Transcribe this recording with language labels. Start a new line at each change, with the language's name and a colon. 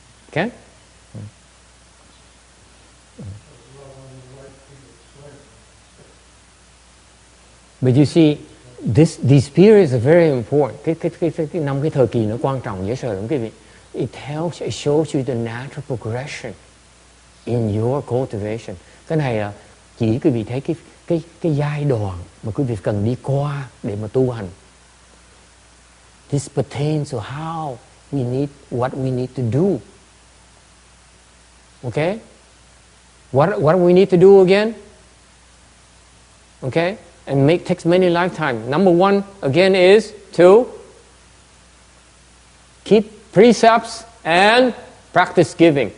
English: Okay? But you see, these periods are very important.
Vietnamese: Cái năm cái thời kỳ nó quan trọng dễ sợ lắm quý vị.
English: It shows you the natural progression in your cultivation.
Vietnamese: Cái này là chỉ quý vị thấy cái giai đoạn mà quý vị cần đi qua để mà tu hành.
English: This pertains to how what we need to do. Okay? What we need to do again? Okay? And takes many lifetimes. Number one, again, is to keep precepts and practice giving.